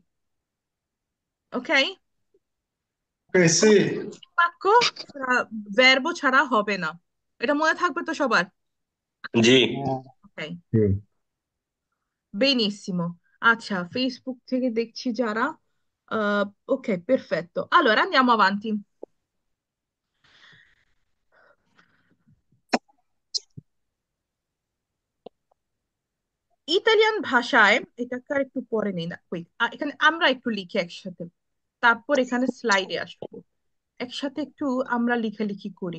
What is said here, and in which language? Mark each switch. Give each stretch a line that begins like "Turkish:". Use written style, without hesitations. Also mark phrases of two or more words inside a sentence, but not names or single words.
Bangla: ওকে, বাক্য ভার্ব ছাড়া হবে না, এটা মনে থাকবে তো সবার? G. ওকে,
Italian: Sì. benissimo.
Bangla: আচ্ছা, ফেসবুক থেকে দেখছি যারা,
Italian: ok, perfetto. Allora andiamo avanti.
Bangla: ইতালিয়ান ভাষায়, এটাকে আর একটু পরে নেই না, wait, এখানে আমরা একটু লিখি একসাথে, তারপর এখানে স্লাইডে আসবো, একসাথে একটু আমরা লেখালেখি করি।